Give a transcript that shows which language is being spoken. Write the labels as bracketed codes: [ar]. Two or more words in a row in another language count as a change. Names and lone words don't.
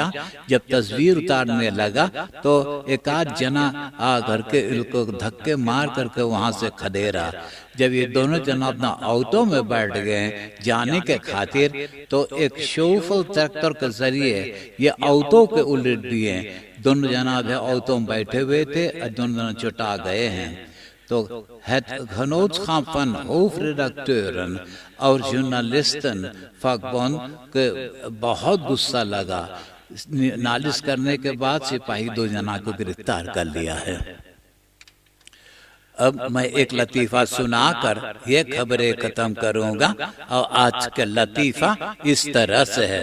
[hns] जब तस्वीर उतारने लगा तो एक आध जना आ करके इनको धक्के मार करके वहां से खदेड़ा। जब ये दोनों जना अपना ऑटो में बैठ गए जाने के खातिर, तो एक शोफल ट्रैक्टर के जरिए ये ऑटो के उलट दिए। दोनों जना ऑटो में बैठे हुए थे और दोनों जना चुटा गए हैं। तो [nl] het genootschap van hoofdredacteuren [hns] और जर्नलिस्टन फकबंद के बहुत गुस्सा लगा। नालिश करने के बाद सिपाही 2 जना को गिरफ्तार कर लिया है। अब मैं एक लतीफ़ा सुनाकर ये खबरें खत्म करूंगा और आज का लतीफ़ा इस तरह से है।